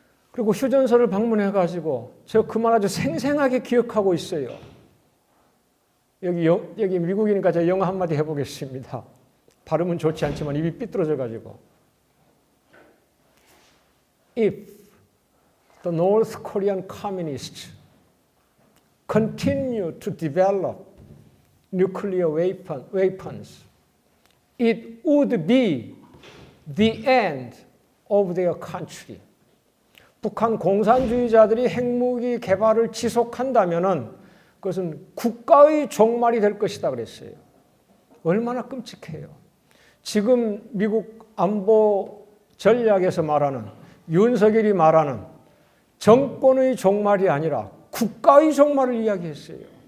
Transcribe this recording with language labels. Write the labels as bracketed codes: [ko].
[ko] 그리고 휴전선을 방문해가지고 제가 그 말 아주 생생하게 기억하고 있어요. 여기 미국이니까 제가 영어 한마디 해보겠습니다. 발음은 좋지 않지만 입이 삐뚤어져가지고. [en] If the North Korean communists continue to develop nuclear weapons, it would be the end of their country. [ko] 북한 공산주의자들이 핵무기 개발을 지속한다면은 그것은 국가의 종말이 될 것이다 그랬어요. 얼마나 끔찍해요. 지금 미국 안보 전략에서 말하는 윤석열이 말하는 정권의 종말이 아니라 국가의 종말을 이야기했어요.